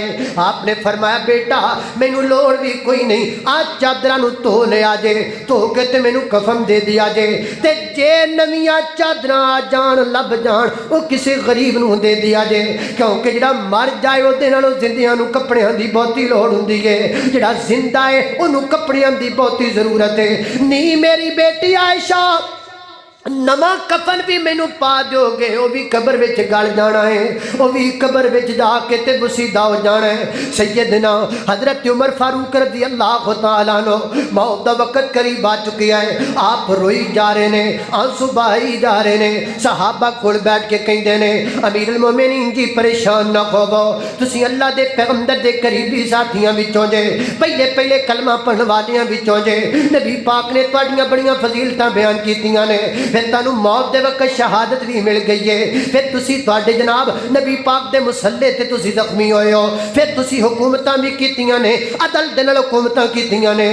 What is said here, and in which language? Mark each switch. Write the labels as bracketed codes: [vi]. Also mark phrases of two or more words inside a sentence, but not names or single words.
[pa] آپ نے فرمایا بیٹا مینوں لوڑ بھی کوئی نہیں، آ چادراں نوں دھو لیا جے، دھو کے تے مینوں کفن دے دیا جے، تے جے نویاں چادراں آ جان لبھ جان وہ کسی غریب نوں دے دیا جے، کیونکہ جیہڑا مر جائے اوہدے نالوں جندیاں نوں کپڑیاں دی بہتی لوڑ ہندی ہے، جیہڑا زندہ ہے اوہنوں کپڑیاں دی بہتی ضرورت ہے. نی میری بیٹی عائشہ نواں کفن بھی مینوں پا دوگے، وہ بھی قبر وچ گل جانا ہے، وہ بھی قبر وچ جا کے تے بوسیدہ ہو جانا ہے. سیدنا حضرت عمر فاروق [ar] رضي الله تعالى عنه [pa] موت دا وقت قریب آ چکا ہے. آپ روئی جا رہے نے، آنسو بہائی جا رہے نے. صحابہ کول بیٹھ کے کہندے نے امیر المومنین جی پریشان نہ ہووو، تسیں اللہ دے پیغمبر دے قریبی ساتھیاں وچوں جے، پہلے پہلے کلمہ پڑھن والیاں وچوں جے. نبی پاک نے تہاڈیاں بڑیاں فضیلتاں بیان کیتیاں نے، پھر تہانوں موت دے وقت شہادت بھی مل گئی ہے. پھر تسی تہاڈے جناب نبی پاک دے مصلے تے تسی زخمی ہوئے ہو، پھر تسی حکومتاں بھی کیتیاں نے، عدل دے نال حکومتاں کیتیاں نے.